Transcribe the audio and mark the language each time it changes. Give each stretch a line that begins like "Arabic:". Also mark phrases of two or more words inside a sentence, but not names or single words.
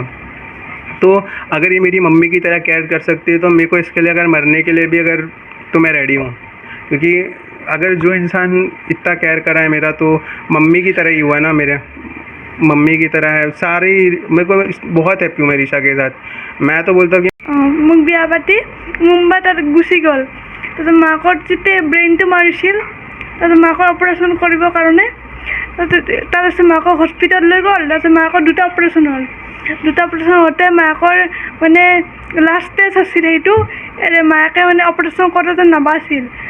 Hindi: तो अगर ये मेरी मम्मी की तरह केयर कर सकती है, तो मेरे को इसके लिए अगर मरने के लिए भी अगर, तो मैं रेडी हूँ। क्योंकि अगर जो इंसान इतना केयर करा है मेरा, तो मम्मी की तरह ही हुआ ना, मेरे मम्मी की तरह है सारी। मेरे को बहुत हैप्पी हूँ मैं ऋषा के साथ। मैं तो बोलता हूँ कि
Assamese: মোক বিয়া পাতি মুম্বাই তাত গুচি গ'ল, তাৰপিছত মাকৰ যেতিয়া ব্ৰেইনটো মাৰিছিল, তাৰপিছত মাকৰ অপাৰেশ্যন কৰিবৰ কাৰণে তাৰপিছত মাকক হস্পিটেল লৈ গ'ল। তাৰপিছত মাকৰ 2টা অপাৰেশ্যন হ'ল, 2টা অপাৰেশ্যন হওঁতে মাকৰ মানে
English: last stage
Assamese: আছিল সেইটো, মাকে মানে অপাৰেশ্যন কৰোঁতে নাবাছিল।